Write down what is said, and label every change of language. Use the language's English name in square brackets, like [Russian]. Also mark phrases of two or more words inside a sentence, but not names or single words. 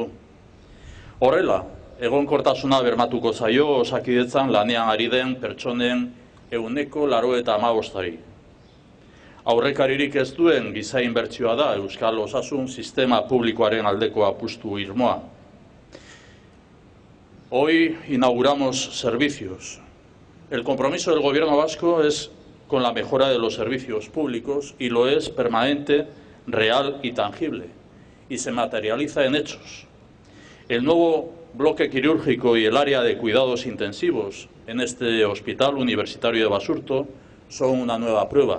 [Basque] Horrela, egonkortasuna bermatuko zaio Osakidetzan lanean ari den pertsonen 185%. Aurrekaririk ez duen giza inbertsioa da Euskal Osasun Sistema Publikoaren aldeko apustu irmoa. [Spanish] Hoy inauguramos servicios. El compromiso del Gobierno vasco es con la mejora de los servicios públicos y lo es permanente, real y tangible, y se materializa en hechos. El nuevo bloque quirúrgico y el área de cuidados intensivos en este Hospital Universitario de Basurto son una nueva prueba.